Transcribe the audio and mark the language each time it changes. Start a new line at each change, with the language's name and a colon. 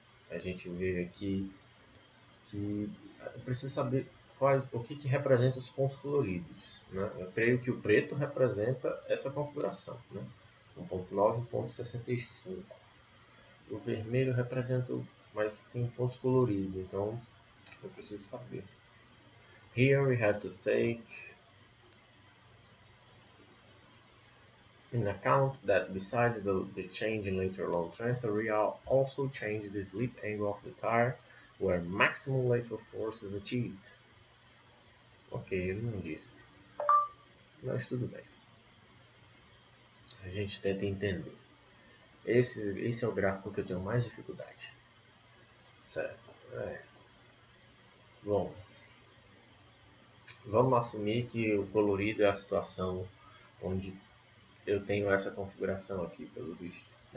Portuguese: A gente vê aqui que precisa saber o que representa os pontos coloridos, né? Eu creio que o preto representa essa configuração, né? 1.9 e 1.65. O vermelho representa, mas tem pontos coloridos, então eu preciso saber.
English: Here we have to take in account that besides the change in lateral load transfer, we also change the slip angle of the tire where maximum lateral force is achieved.
Portuguese: Ok, ele não disse, mas tudo bem. A gente tenta entender. Esse é o gráfico que eu tenho mais dificuldade. Certo? Bom, vamos assumir que o colorido é a situação onde eu tenho essa configuração aqui, pelo visto.